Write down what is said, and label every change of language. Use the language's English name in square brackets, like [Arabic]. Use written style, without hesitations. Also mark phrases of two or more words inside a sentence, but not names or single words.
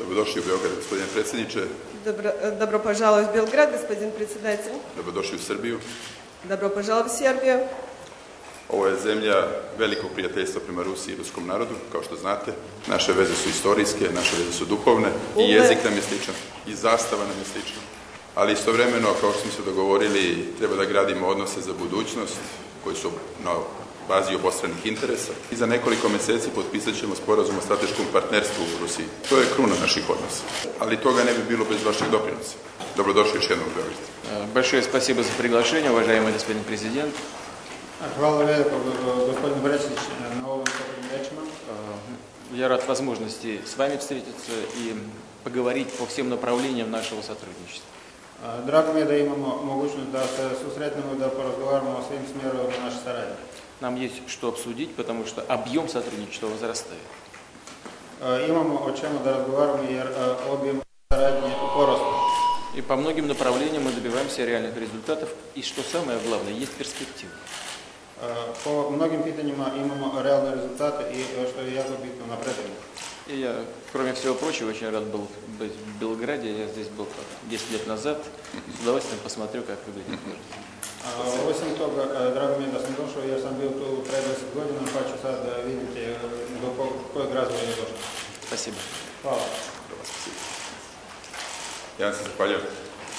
[Serbian] Dobrodošli u Beograd, gospodine predsjedniče. [Russian] Добро пожаловать в Белград, господин председатель. [Serbian] Dobrodošli u Srbiju. [Russian] Добро пожаловать в Сербию. [Serbian] Ovo je zemlja velikog prijateljstva prema Rusiji i ruskom narodu, kao što znate. Naše veze su istorijske, naše veze su duhovne i jezik nam je sličan, i zastava nam je slična. Ali istovremeno, kao što smo se dogovorili, treba da gradimo odnose za budućnost koji su na bazi obostranih interesa. I za nekoliko meseci potpisat ćemo sporazum o strateškom partnerstvu u Rusiji. To je kruna naših odnosa. Ali toga ne bi bilo bez vašeg doprinosa. Dobrodošli još jednom u Beograd. [Russian] Большое спасибо за приглашение, уважаемый господин президент. [Serbian] Hvala lijepo, gospodin predsjednič, na ovim rečima. [Russian] Я рад возможности с вами встретиться и поговорить по всем направлениям нашего сотрудничества. [Serbian] Drago mi je da imamo mogućnost da se susretnemo i da porazgovaramo o svim smjerovima naše saradnje. [Russian] Нам есть что обсудить, потому что объем сотрудничества возрастает. [Serbian] Imamo o čemu da razgovaramo jer objem saradnje u porastu. [Russian] И по многим направлениям мы добиваемся реальных результатов, и что самое главное, есть перспектива. [Serbian] Po mnogim pitanjima imamo realne rezultate i što je jako bitno napredujemo. [Russian] И я, кроме всего прочего, очень рад был быть в Белграде. Я здесь был 10 лет назад. С удовольствием посмотрю, как выглядит город. [Serbian] Osim toga, drago mi je da sam došao jer sam bio tu pre 10 godina, pa ću sad vidjeti do kojeg razvoja je došao. [Russian] Спасибо. [Serbian] Hvala. Ja vam se zahvaljujem.